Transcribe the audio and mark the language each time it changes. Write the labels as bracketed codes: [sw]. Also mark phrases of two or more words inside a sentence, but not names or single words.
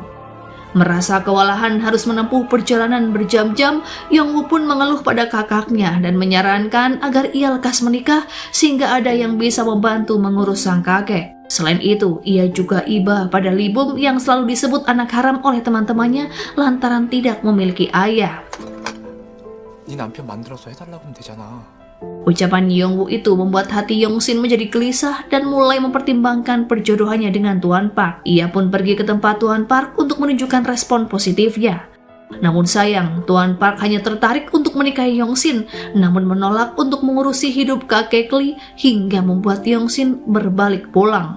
[id] Merasa kewalahan harus menempuh perjalanan berjam-jam, Yongwoo pun mengeluh pada kakaknya dan menyarankan agar ia lekas menikah sehingga ada yang bisa membantu mengurus sang kakek. Selain itu, ia juga iba pada Lee Bum yang selalu disebut anak haram oleh teman-temannya lantaran tidak memiliki ayah. [ko] 네 남편 만들어서 해달라고 하면 되잖아. [id] Ucapan Yongwoo itu membuat hati Yongsin menjadi gelisah dan mulai mempertimbangkan perjodohannya dengan Tuan Park. Ia pun pergi ke tempat Tuan Park untuk menunjukkan respon positifnya. Namun sayang, Tuan Park hanya tertarik untuk menikahi Yongsin, namun menolak untuk mengurusi hidup kakek Lee hingga membuat Yongsin berbalik pulang.